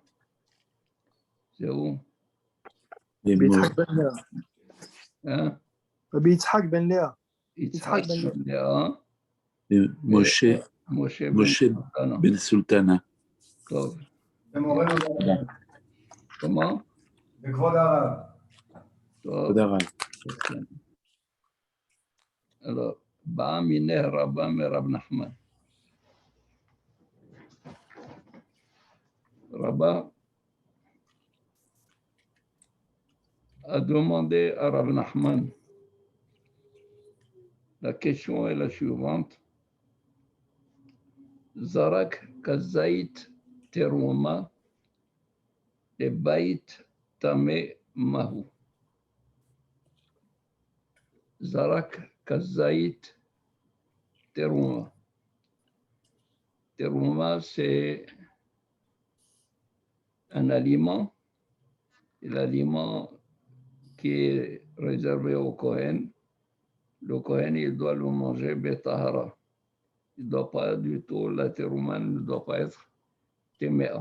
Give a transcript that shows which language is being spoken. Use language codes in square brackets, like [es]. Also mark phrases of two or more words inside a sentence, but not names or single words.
[fr] C'est où? Hein? Rabbi Yitzhak Ben Léa. Yitzhak Ben Léa. Moshe Ben Sultana. Comment? [he] בכבוד הרב. [arc] טוב. Alors, בא מיניה רבה מרב נחמן. [fr] Rabbah a demandé à Rav Nachman. La question est la suivante. [he] זרק כזית תרומה את בית טמא מהו. זרק כזית תרומה. [fr] Teruma, c'est un aliment, et l'aliment qui est réservé au Kohen. Le Kohen, il doit le manger betahara. Il ne doit pas du tout, la terouma ne doit pas être téméa.